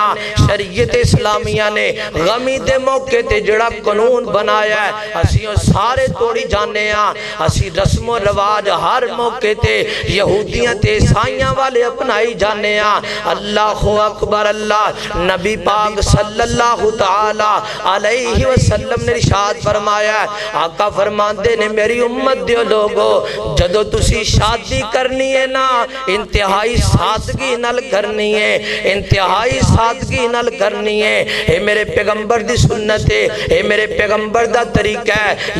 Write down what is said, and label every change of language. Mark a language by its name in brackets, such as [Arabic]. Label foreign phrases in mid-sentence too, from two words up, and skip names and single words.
[Punjabi] شریعت اسلامیہ نے غمی دے موقعے تے جیڑا قانون بنایا ہے اسی سارے توڑی جانے آں. اسی رسم رواج ہر موقعے تے یہودیاں تے عیسائیاں والے اپنائی جانے آں. [Arabic] الله أكبر. [Punjabi] اللہ نبی پاک [Arabic] صلى الله تعالى عليه وسلم [Punjabi] نے ارشاد فرمایا، آقا فرماتے نے میری امت دے لوکو جدوں تسی شادی کرنی ہے نہ انتہائی سادگی نال کرنی ہے، انتہائی سادگی نال کرنی ہے. یہ میرے پیغمبر دی سنت ہے، یہ میرے پیغمبر دا طریقہ ہے.